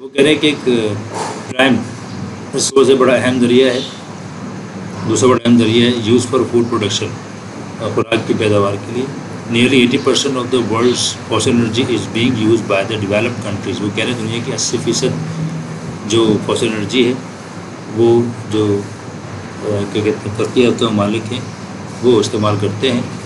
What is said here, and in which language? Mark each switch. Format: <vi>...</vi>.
<ur>وہ کہہ رہے ہیں کہ ایک پرائم ریسورس ہے، بڑا اہم ذریعہ ہے، دوسرا بڑا اہم ذریعہ ہے</ur> <en>use for food production,</en> <ur>خوراک کی پیداوار کے لیے.</ur> <en>Nearly 80% of the world's fossil energy is being use by the developed countries.</en> <ur>وہ کہہ رہے ہیں دنیا کی 80% جو فوسل انرجی ہے وہ جو کیا کہتے ہیں ترقی یافتہ ممالک ہیں وہ استعمال کرتے ہیں.</ur>